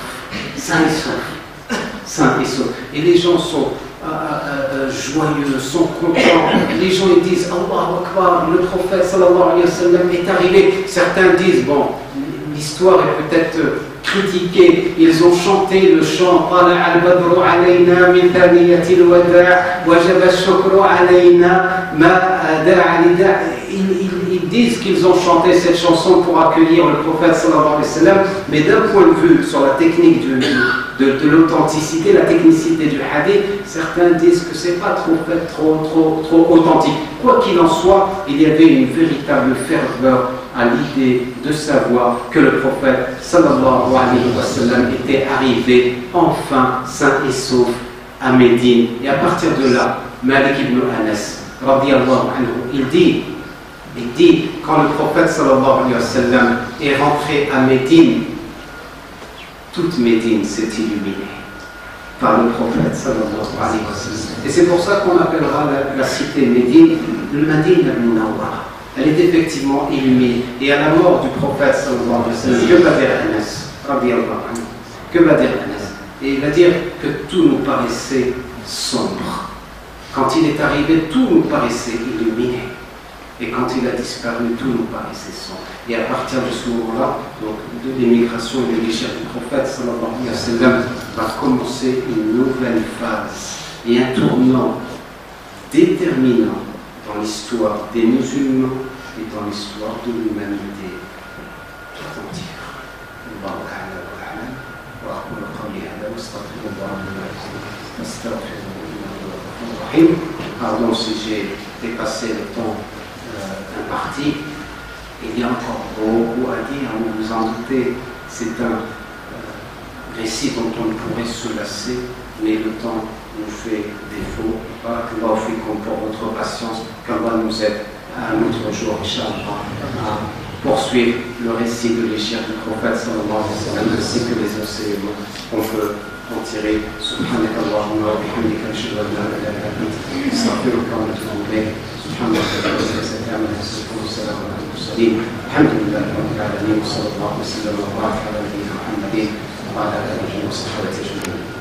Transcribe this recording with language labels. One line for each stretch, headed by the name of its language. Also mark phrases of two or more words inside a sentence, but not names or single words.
French: Sain et sauf. Sain et sauf. Et les gens sont joyeux, sont contents. Les gens ils disent
Arabic: الله أكبر,
French: le prophète
Arabic: صلى الله عليه وسلم
French: est arrivé. Certains disent, bon, l'histoire est peut-être critiquée. Ils ont chanté le chant
Arabic: طلع البدر علينا من ثنيات الوداع وجب الشكر علينا ما دعا لداع'.
French: Ils disent qu'ils ont chanté cette chanson pour accueillir le prophète
Arabic: صلى الله عليه وسلم,
French: mais d'un point de vue sur la technique de l'authenticité, la technicité du hadith, certains disent que c'est pas trop authentique. Quoi qu'il en soit, il y avait une véritable ferveur à l'idée de savoir que le prophète
Arabic: صلى الله عليه وسلم
French: était arrivé enfin sain et sauf à Médine. Et à partir de là, Malik ibn Anas
Arabic: رضي الله عنه,
French: il dit, quand le prophète
Arabic: صلى الله عليه وسلم
French: est rentré à Médine, toute Médine s'est illuminée par le prophète
Arabic: صلى الله عليه وسلم.
French: Et c'est pour ça qu'on appellera la cité Médine le Madina al-Munawwara. Elle est effectivement illuminée. Et à la mort du prophète
Arabic: صلى الله عليه وسلم,
French: que va dire Anas
Arabic: رضي الله عنه?
French: Que va dire Anas? Et il va dire que tout nous paraissait sombre. Quand il est arrivé, tout nous paraissait illuminé. Et quand il a disparu, tout nous paraissait sombre. Et à partir de ce moment-là, donc de l'émigration et de l'Égypte du prophète
Arabic: صلى الله عليه وسلم,
French: va commencer une nouvelle phase et un tournant déterminant dans l'histoire des musulmans et dans l'histoire de l'humanité tout entière.
Arabic: الله أعلم وأعلم وأقول قولي هذا وأستغفر الله لي ولكم أستغفره إنه غفور رحيم.
French: Pardon si j'ai dépassé le temps imparti. Il y a encore beaucoup à dire, vous vous en doutez, c'est un récit dont on ne pourrait se lasser, mais le temps nous fait défaut.
Arabic: بارك الله فيكم
French: pour votre patience, qu'Allah nous aide à un autre jour, Inch'Allah, à poursuivre le récit de l'Égypte du prophète
Arabic: صلى الله عليه وسلم,
French: ainsi que les enseignements qu'on peut en tirer.
Arabic: سبحانك اللهم وبحمدك أشهد أن لا إله إلا أنت أستغفرك وأتوب إليك. سبحان الله وبحمده. الحمد لله رب العالمين وصلى الله وسلم وبارك على نبينا محمد وعلى اله وصحبه اجمعين.